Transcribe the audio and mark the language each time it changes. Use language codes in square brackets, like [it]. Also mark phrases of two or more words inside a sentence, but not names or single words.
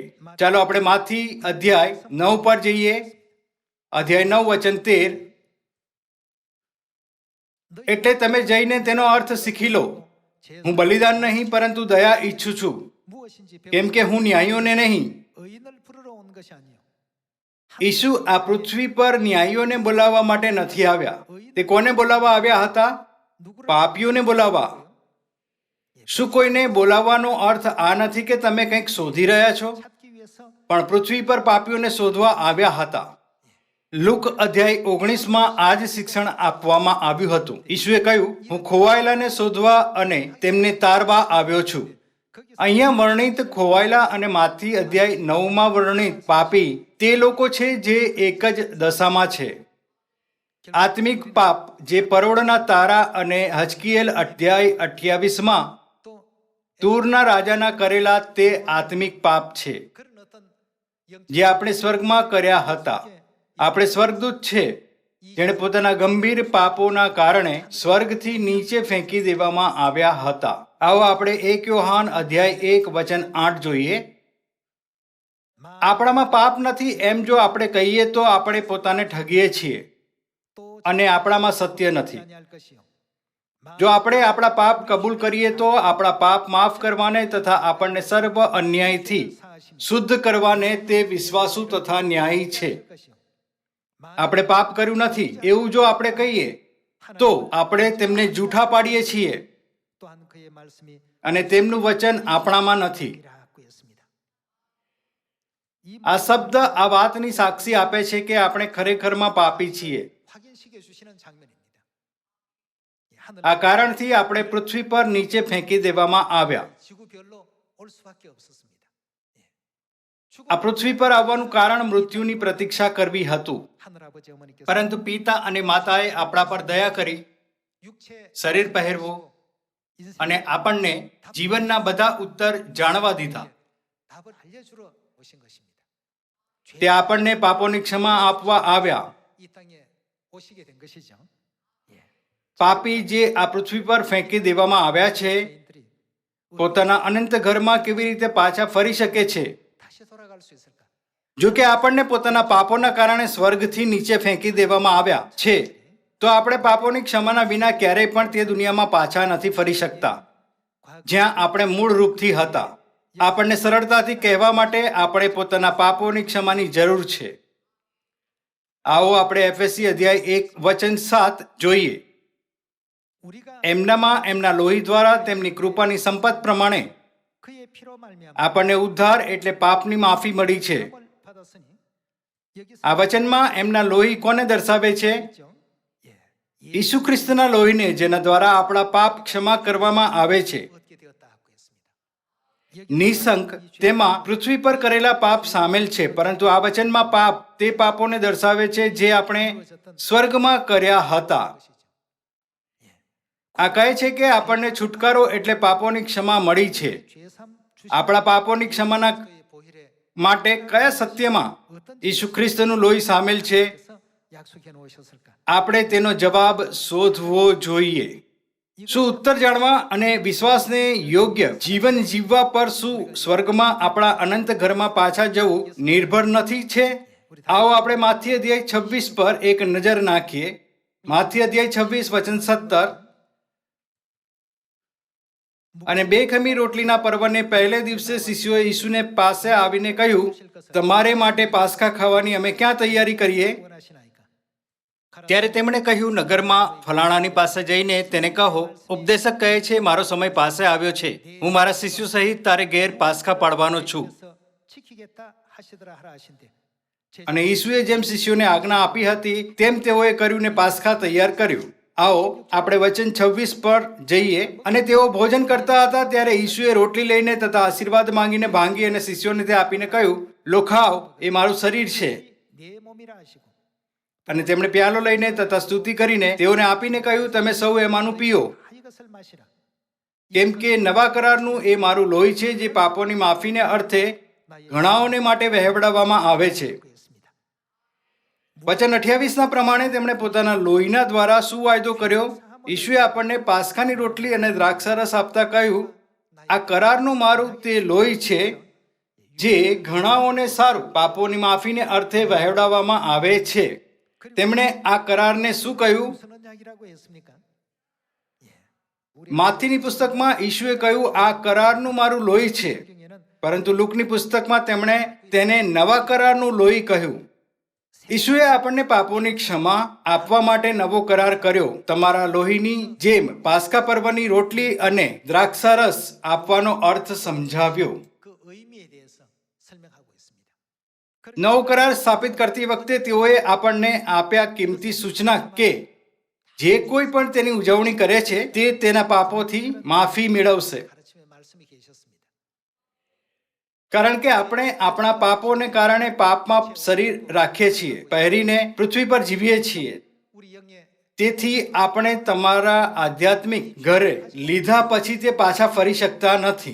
[gu] ચાલો આપણે માથી અધ્યાય 9 પર જઈએ. અધ્યાય 9 વચન 13. એટલે તમે જઈને તેનો અર્થ શીખી લો. હું બલિદાન નહીં પરંતુ દયા ઈચ્છું છું, કેમ કે હું ન્યાયીઓને નહીં. [ko] 의인을 부르러 온 것이 아니요. [gu] ઈસુ આ પૃથ્વી પર ન્યાયીઓને બોલાવવા માટે નથી આવ્યા. તે કોને બોલાવવા આવ્યા હતા? પાપીઓને બોલાવવા. શું કોઈને બોલાવવાનો અર્થ આ નથી કે તમે કંઈક શોધી રહ્યા છો? [ko] 찾기 위해서 [gu] પણ પૃથ્વી પર પાપીઓને શોધવા આવ્યા હતા. લુક અધ્યાય 19માં આ જ શિક્ષણ આપવામાં આવ્યું હતું. ઈસુએ કહ્યું, હું ખોવાયેલાને શોધવા અને તેમને તારવા આવ્યો છું. અહીંયા વર્ણિત ખોવાયેલા અને માથી અધ્યાય 9માં વર્ણિત પાપી તે લોકો છે જે એક જ દશામાં છે. આત્મિક પાપ જે પરોળના તારા અને હજકીએલ અધ્યાય 28માં [ko] 또 [gu] તૂરના રાજાના કરેલા તે આત્મિક પાપ છે [ko] 그런 어떤 [gu] જે આપણે સ્વર્ગમાં કર્યા હતા. આપણે સ્વર્ગદૂત છે જેણે પોતાના ગંભીર પાપોના કારણે સ્વર્ગથી નીચે ફેંકી દેવામાં આવ્યા હતા. આવો આપણે 1 યોહાન અધ્યાય 1 વચન 8 જોઈએ. આપણામાં પાપ નથી એમ જો આપણે કહીએ તો આપણે પોતાને ઠગીએ છીએ [ko] 또 [gu] અને આપણામાં સત્ય નથી. [ko] 아니할 것이요. [gu] જો આપણે આપણા પાપ કબૂલ કરીએ તો આપણા પાપ માફ કરવાને તથા આપણને સર્વ અન્યાયથી શુદ્ધ કરવાને તે વિશ્વાસુ તથા ન્યાયી છે. [ko] 것이요. [gu] આપણે પાપ કર્યું નથી એવું જો આપણે કહીએ તો આપણે તેમને જૂઠા પાડીએ છીએ [ko] 또한 그의 말씀이 [gu] અને તેમનું વચન આપણામાં નથી. [ko] 이라고 했습니다. 이 [gu] આ શબ્દ આ વાતની સાક્ષી આપે છે કે આપણે ખરેખરમાં પાપી છીએ. [ko] 확인시켜 주시는 장면입니다. 하늘 [gu] આ કારણથી આપણે પૃથ્વી પર નીચે ફેંકી દેવામાં આવ્યા. [ko] 지구별로 올 수밖에 없었습니다. [gu] આ પૃથ્વી પર આવવાનું કારણ મૃત્યુની પ્રતીક્ષા કરવી હતું. [ko] 하늘 아버지 어머니께서 [gu] પરંતુ પિતા અને માતાએ આપણા પર દયા કરી [ko] 육체 [gu] શરીર પહેરવું [ko] 인생 [gu] અને આપણને જીવનના બધા ઉત્તર જાણવા દીધા. [ko] 답을 알려주러 오신 것입니다. [gu] તે આપણને પાપોની ક્ષમા આપવા આવ્યા. [ko] 이 땅에 오시게 된 것이죠. 예. [gu] પાપી જે આ પૃથ્વી પર ફેંકી દેવામાં આવ્યા છે [ko] 죄인들이 [gu] પોતાના અનંત ઘરમાં કેવી રીતે પાછા ફરી શકે છે? [ko] 다시 돌아갈 수 있을까? [gu] જો કે આપણને પોતાના પાપોના કારણે સ્વર્ગથી નીચે ફેંકી દેવામાં આવ્યા છે તો આપણે પાપોની ક્ષમાના વિના ક્યારેય પણ તે દુનિયામાં પાછા નથી ફરી શકતા જ્યાં આપણે મૂળ રૂપથી હતા. આપણને સરળતાથી કહેવા માટે આપણે પોતાના પાપોની ક્ષમાની જરૂર છે. આવો આપણે એફએસી અધ્યાય 1 વચન 7 જોઈએ. [ko] 우리가 [gu] એમનામાં એમના લોહી દ્વારા તેમની કૃપાની સંપત પ્રમાણે [ko] 그의 피로 말미암아 [gu] આપણને ઉદ્ધાર એટલે પાપની માફી મળી છે. [ko] 을 받았으니 여기서 [gu] આ વચનમાં એમના લોહી કોને દર્શાવે છે? [ko] 있죠. 예. [gu] ઈસુ ખ્રિસ્તના લોહીને જેના દ્વારા આપણા પાપ ક્ષમા કરવામાં આવે છે. [ko] 얻게 되었다고 했습니다. [gu] નિઃશંક તેમાં પૃથ્વી પર કરેલા પાપ સામેલ છે, પરંતુ આ વચનમાં પાપ તે પાપોને દર્શાવે છે જે આપણે સ્વર્ગમાં કર્યા હતા. આ કહે છે કે આપણને છુટકારો એટલે પાપોની ક્ષમા મળી છે. [ko] 죄삼 주신 [gu] આપણા પાપોની ક્ષમાના [ko] 그의 보혈에 [gu] માટે કયા સત્યમાં ઈસુ ખ્રિસ્તનું લોહી સામેલ છે? [ko] 그래서 약속해 놓으셨을까? [gu] આપણે તેનો જવાબ શોધવો જોઈએ. શું ઉત્તર જાણવા અને વિશ્વાસને યોગ્ય જીવન જીવવા પર શું સ્વર્ગમાં આપણા અનંત ઘરમાં પાછા જવું નિર્ભર નથી છે? આવો આપણે માથી અધ્યાય 26 પર એક નજર નાખીએ. માથી અધ્યાય 26 વચન 17. અને 2 ખમી રોટલીના પર્વને પહેલે દિવસે શિષ્યોએ ઈસુને પાસે આવીને કહ્યું, તમારે માટે પાસ્કા ખાવાની અમે ક્યાં તૈયારી કરીએ? [ko] 원하시나이까? [gu] ત્યારે તેમણે કહ્યું, નગરમાં ફલાણાની પાસે જઈને તેને કહો, ઉપદેશક કહે છે મારો સમય પાસે આવ્યો છે, હું મારા શિષ્યો સહિત તારે ઘેર પાસ્કા પાડવાનો છું. [ko] 그래서 지키겠다 하시더라 하라 하신대. [gu] અને ઈસુએ જેમ શિષ્યોને આજ્ઞા આપી હતી તેમ તેઓએ કર્યું ને પાસ્કા તૈયાર કર્યું. આવો આપણે વચન 26 પર જઈએ. અને તેઓ ભોજન કરતા હતા ત્યારે ઈસુએ રોટલી લઈને તથા આશીર્વાદ માંગીને ભાંગી અને શિષ્યોને તે આપીને કહ્યું, લો ખાઓ, એ મારું શરીર છે. [ko] 내 몸이라 하시고 [gu] અને તેમણે પ્યાલો લઈને તથા સ્તુતિ કરીને તેઓને આપીને કહ્યું, તમે સૌ એમાંનું પીઓ, [ko] 이것을 마시라. [gu] કેમ કે નવા કરારનું એ મારું લોહી છે જે પાપોની માફીને અર્થે ઘણાઓને માટે વહેવડાવવામાં આવે છે. [ko] 했습니다. [gu] વચન 28ના પ્રમાણે તેમણે પોતાના લોહીના દ્વારા શું વાયદો કર્યો? ઈસુએ આપણને પાસ્કાની રોટલી અને દ્રાક્ષારસ આપતા કહ્યું, આ કરારનું મારું તે લોહી છે જે ઘણાઓને સારું પાપોની માફીને અર્થે વહેવડાવવામાં આવે છે. તેમણે આ કરારને શું કહ્યું? [ko] 무슨 언약이라고 했습니까? [gu] માથીની પુસ્તકમાં ઈશુએ કહ્યું આ કરારનું મારું લોહી છે, [ko] 성경에는 [gu] પરંતુ લુકની પુસ્તકમાં તેમણે તેને નવા કરારનું લોહી કહ્યું. ઈશુએ આપણને પાપોની ક્ષમા આપવા માટે નવો કરાર કર્યો. તમારા લોહીની જેમ પાસ્કા પર્વની રોટલી અને દ્રાક્ષારસ આપવાનો અર્થ સમજાવ્યો. [ko] 그 의미에 대해서 설명하고 있습니다. [gu] નવો કરાર સ્થાપિત કરતી વખતે તેઓએ આપણને આપ્યા કિંમતી સૂચના કે જે કોઈ પણ તેની ઉજવણી કરે છે તે તેના પાપોથી માફી મેળવશે. [ko] 가르침의 말씀이 계셨습니다. [gu] કારણ કે આપણે આપણા પાપોને કારણે પાપમાં શરીર રાખીએ છીએ, પહેરીને પૃથ્વી પર જીવીએ છીએ. [ko] 우리 영의 [gu] તેથી આપણે તમારા આધ્યાત્મિક ઘરે લીધા પછી તે પાછા ફરી શકતા નથી.